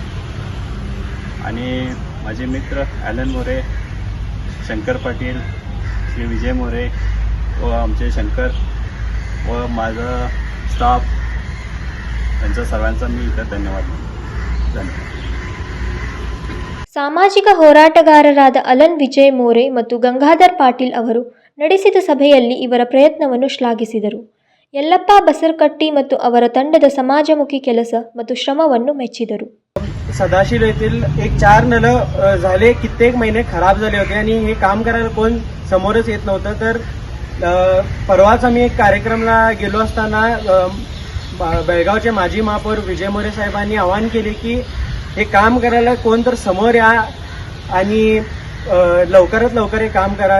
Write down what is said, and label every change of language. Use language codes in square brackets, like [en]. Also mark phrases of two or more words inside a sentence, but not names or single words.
[mr] आणि माझे मित्र ॲलन मोरे, शंकर पाटील, श्री विजय मोरे व आमचे शंकर व माझा स्टाफ यांचा सर्वांचा मी इथं धन्यवाद देतो. [kn] ಸಾಮಾಜಿಕ ಹೋರಾಟಗಾರರಾದ ಅಲನ್ ವಿಜಯ್ ಮೋರೆ ಮತ್ತು ಗಂಗಾಧರ್ ಪಾಟೀಲ್ ಅವರು ನಡೆಸಿದ ಸಭೆಯಲ್ಲಿ ಇವರ ಪ್ರಯತ್ನವನ್ನು ಶ್ಲಾಘಿಸಿದರು. ಯಲ್ಲಪ್ಪ ಬಸರಕಟ್ಟಿ ಮತ್ತು ಅವರ ತಂಡದ ಸಮಾಜಮುಖಿ ಕೆಲಸ ಮತ್ತು ಶ್ರಮವನ್ನು ಮೆಚ್ಚಿದರು. [mr] सदाशिव येथील एक 4 नळ झाले कित्येक महिने खराब झाले होते आणि हे काम करायला कोण समोरच येत नव्हतं. तर परवाच आम्ही एक कार्यक्रमला गेलो असताना बेळगावचे माजी महापौर विजय मोरे साहेबांनी आवाहन केले की हे काम करायला कोण तर समोर या आणि लवकरात लवकर हे काम करा.